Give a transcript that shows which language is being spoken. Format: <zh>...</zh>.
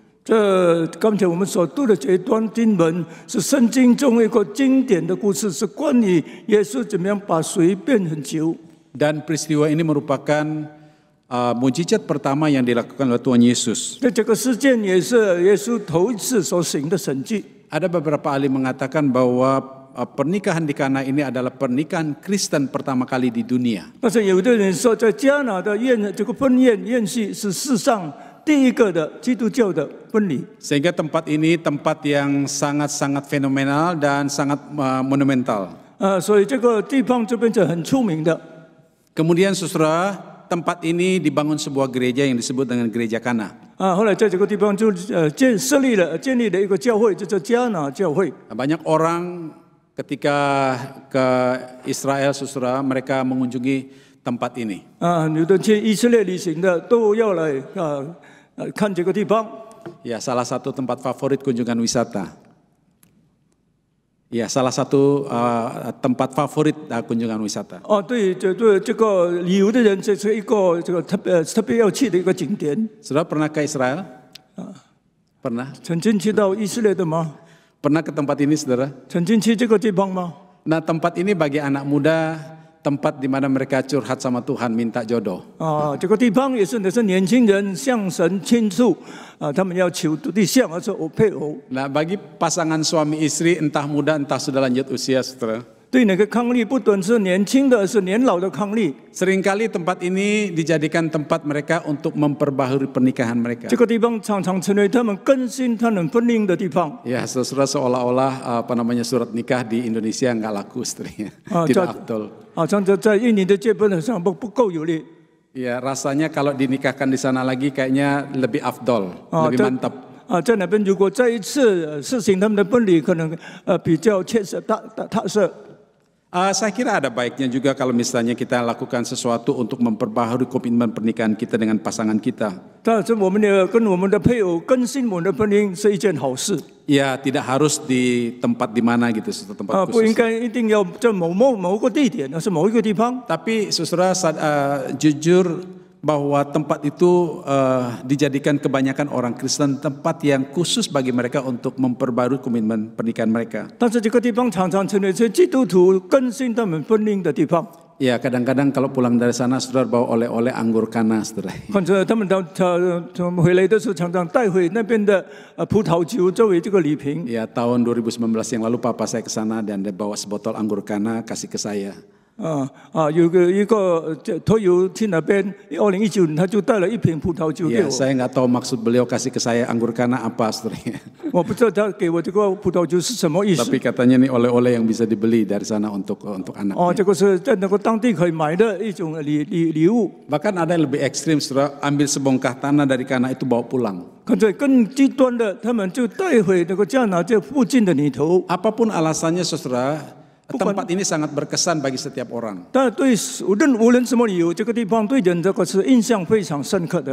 <zh>这刚才我们所读的这一段经文是圣经中一个经典的故事，是关于耶稣怎么样把水变成酒。</zh> <id>Dan peristiwa ini merupakan mujizat pertama yang dilakukan oleh Tuhan Yesus.</id> <zh>这个事件也是耶稣头一次所行的神迹。</zh> <id>Ada beberapa ahli mengatakan bahwa pernikahan di Kana ini adalah pernikahan Kristen pertama kali di dunia.</id> <zh>但是有的人说，在迦拿的这个婚宴席是世上第一个的基督教的婚礼。</zh> <id>Sehingga tempat ini tempat yang sangat-sangat fenomenal dan sangat monumental.</id> <zh>所以这个地方就变成很出名的。</zh> <id>Kemudian saudara, tempat ini dibangun sebuah gereja yang disebut dengan gereja Kana.</id> <zh>后来在这个地方就建立了一个教会，就叫迦拿教会。</zh> <id>Banyak orang ketika ke Israel, saudara, mereka mengunjungi tempat ini.</id> <zh>有的去以色列旅行的都要来看这个地方。</zh> <id>Ya, salah satu tempat favorit kunjungan wisata. Ya, salah satu tempat favorit kunjungan wisata.</id> <zh>对，这个旅游的人，这是一个特别要去的一个景点。</zh> <id>Saudara pernah ke Israel? Pernah?</id> <zh>曾经去到以色列的吗？</zh> <id>Pernah ke tempat ini, saudara?</id> <zh>曾经去这个地方吗？</zh> <id>Nah, tempat ini bagi anak muda, tempat di mana mereka curhat sama Tuhan, minta jodoh.</id> <zh>这个地方也是年轻人向神倾诉他们要求对象，而且配偶。</zh> <id>Nah, bagi pasangan suami istri, entah muda, entah sudah lanjut usia, saudara.</id> <zh>对那个伉俪，不论是年轻的，是年老的伉俪。</zh> <id>Seringkali tempat ini dijadikan tempat mereka untuk memperbaharui pernikahan mereka.</id> <zh>这个地方常常成为他们更新他们婚姻的地方。</zh> <id>Ya, saudara, seolah-olah surat nikah di Indonesia nggak laku, saudara. Tidak afdol.</id> <zh>像在印尼的结婚上不够有力。</zh> <id>Ya, rasanya kalau dinikahkan di sana lagi kayaknya lebih afdol, lebih mantap.</id> <zh>在那边如果再一次实行他们的婚礼，可能比较切实踏实。</zh> <id>Saya kira ada baiknya juga kalau misalnya kita lakukan sesuatu untuk memperbaharui komitmen pernikahan kita dengan pasangan kita.</id> <zh>但是我们也跟我们的配偶更新我们的婚姻是一件好事。</zh> <id>Ya, tidak harus di tempat di mana gitu, tempat</id> <zh>不应</zh> <id>khusus.</id> <zh>该一定要在某个地点，而是某一个地方。</zh> <id>Tapi saudara jujur bahwa tempat itu dijadikan kebanyakan orang Kristen tempat yang khusus bagi mereka untuk memperbarui komitmen pernikahan mereka.</id> <zh>但是这个地方常常成为这基督徒更新他们婚姻的地方。</zh> <id>Ya, kadang-kadang kalau pulang dari sana saudara bawa oleh-oleh anggur Kana, saudara.</id> <zh>或者他们回来的时候，常常带回那边的葡萄酒作为这个礼品。</zh> <id>Ya, tahun 2019 yang lalu papa saya ke sana dan dia bawa sebotol anggur Kana kasih ke saya.</id> <zh>有一个托友去那边，2019年他就带了一瓶葡萄酒给</zh> <id>Ya,</id> <zh>我。</zh> <id>saya nggak tahu maksud beliau kasih ke saya anggur Kana apa, saudara.</id> <zh>我不知道他给我这个葡萄酒是什么意思。</zh> <id>Tapi katanya ini oleh-oleh yang bisa dibeli dari sana untuk anak.</id> <zh>这个是在那个当地可以买的一种礼物。</zh> <id>Bahkan ada yang lebih ekstrim, saudara, ambil sebongkah tanah dari Kana itu bawa pulang.</id> <zh>看这更极端的，他们就带回那个迦拿这附近的里头。</zh> <id>Apapun alasannya, saudara, tempat ini sangat berkesan bagi setiap orang.</id> <zh>但对无论什么理由，这个地方对人这个是印象非常深刻的。</zh>